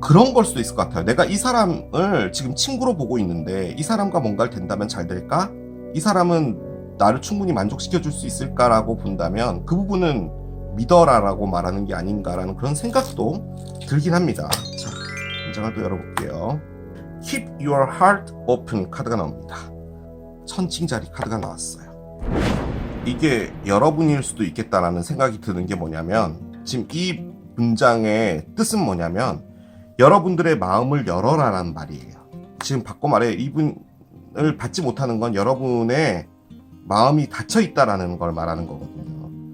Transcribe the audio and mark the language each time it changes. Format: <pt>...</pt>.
<ko>그런 걸 수도 있을 것 같아요. 내가 이 사람을 지금 친구로 보고 있는데 이 사람과 뭔가를 된다면 잘 될까? 이 사람은 나를 충분히 만족시켜 줄 수 있을까라고 본다면 그 부분은 믿어라 라고 말하는 게 아닌가라는 그런 생각도 들긴 합니다. 자, 문장을 또 열어볼게요.</ko> <en>Keep your heart open</en> <ko>카드가 나옵니다. 천칭자리 카드가 나왔어요. 이게 여러분일 수도 있겠다라는 생각이 드는 게 뭐냐면, 지금 이 문장의 뜻은 뭐냐면, 여러분들의 마음을 열어라라는 말이에요. 지금 바꿔 말해 이분을 받지 못하는 건 여러분의 마음이 닫혀 있다라는 걸 말하는 거거든요.</ko>